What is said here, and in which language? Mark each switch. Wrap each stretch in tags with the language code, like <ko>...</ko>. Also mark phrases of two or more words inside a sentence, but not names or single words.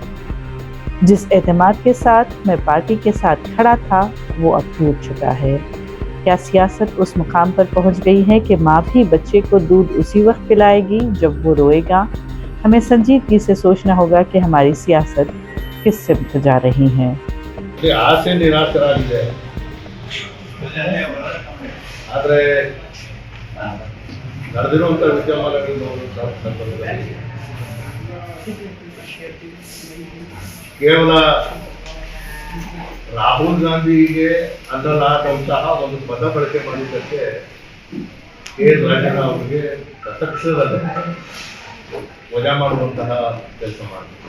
<hi>जिस एतमाद के साथ मैं पार्टी के साथ खड़ा था वो अब टूट चुका है। क्या सियासत उस मुकाम पर पहुंच गई है कि माँ भी बच्चे को दूध उसी वक्त पिलाएगी जब वो रोएगा? हमें संजीदगी से सोचना होगा कि हमारी सियासत किस सिमत जा रही है।</hi> <kn>ಆಸೆ ನಿರಾಶರಾಗಿದೆ. ಆದರೆ ನಡೆದಿರುವಂಥ ವಿದ್ಯಮಾನಗಳನ್ನು ನೋಡುವಂಥ ಸಂದರ್ಭದಲ್ಲಿ ಕೇವಲ ರಾಹುಲ್ ಗಾಂಧಿಗೆ ಅನ್ನಲಾದಂತಹ ಒಂದು ಪದ ಬಳಕೆ ಮಾಡಿದ್ದಕ್ಕೆ ರಾಜಣ್ಣ ಅವರಿಗೆ ತತ್ಕ್ಷಣದಲ್ಲಿ ವಜಾ ಮಾಡುವಂತಹ ಕೆಲಸ ಮಾಡಿದ್ರು.</kn>